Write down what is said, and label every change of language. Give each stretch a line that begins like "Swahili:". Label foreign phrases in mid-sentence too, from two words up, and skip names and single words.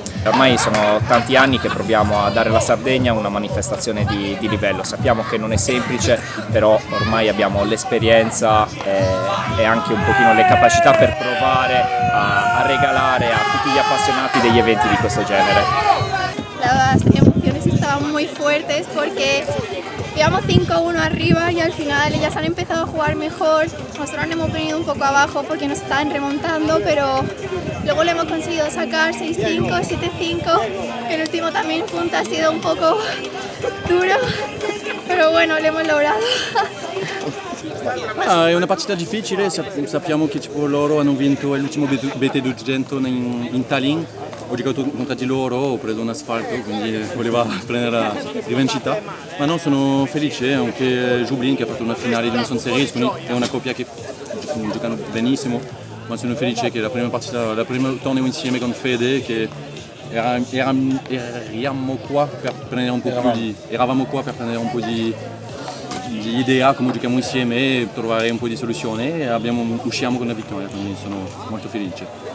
Italian: Ormai sono tanti anni che proviamo a dare alla Sardegna una manifestazione di livello. Sappiamo che non è semplice, però ormai abbiamo l'esperienza e anche un pochino le capacità per provare a regalare a tutti gli appassionati degli eventi di questo genere.
Spanish: Las emociones estaban muy fuertes porque íbamos 5-1 arriba y al final ellas han empezado a jugar mejor. Nosotros nos hemos venido un poco abajo porque nos estaban remontando, pero luego le hemos conseguido sacar 6-5, 7-5. El último también punto ha sido un poco duro, pero bueno, lo hemos logrado.
Italian: È una partita difficile, sappiamo che loro hanno vinto l'ultimo BT200 in Tallinn. Ho giocato contro di loro, ho preso un asfalto, quindi voleva prendere la rivincita, ma no, sono felice anche Jublin che ha fatto una finale di Nelson Series, quindi è una coppia che giocano benissimo, ma sono felice che la prima torneo insieme con Fede, che eravamo qua per prendere un po' di idea come giochiamo insieme e trovare un po' di soluzione, e usciamo con una vittoria, quindi sono molto felice.